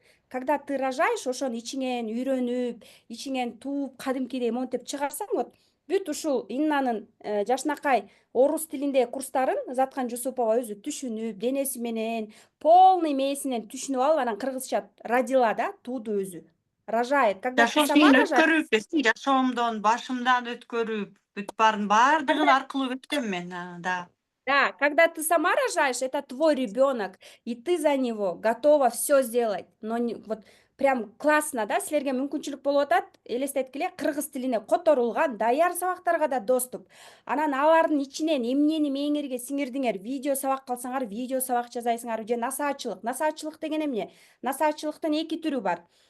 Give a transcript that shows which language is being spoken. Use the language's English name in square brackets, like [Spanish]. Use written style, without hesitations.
[Kyrgyz] Когда ты рожаешь, ошону ичиңен үйрөнүп, ичиңен тууп, кадимкидей монтип чыгарсаң, вот бүт ушул Иннанын жашынакай орус тилиндеги курстарын Ызаткан Жусупова өзү түшүнүп, денеси менен, полный мээсинен түшүнүп алып, анан кыргызча родила да, тууду өзү. [Russian] Рожает. Когда ты сама рожаешь. [Kyrgyz] Жашоомдон, башымдан өткөрүп, бүт бардыгын аркылуу өткөм мен, да. [Russian] Да, когда ты сама рожаешь, это твой ребенок, и ты за него готова все сделать. [Kyrgyz] Но вот прям классно, да, силерге мүмкүнчүлүк болуп атат, элестеткиле, кыргыз тилине которулган даяр сабактарга да доступ. Анан алардын ичинен эмнени мээңерге сиңирдиңер, видео сабак калсаңар, видео сабак жасайсыңар же насаатчылык. Насаатчылык деген эмне? Насаатчылыктын 2 түрү бар.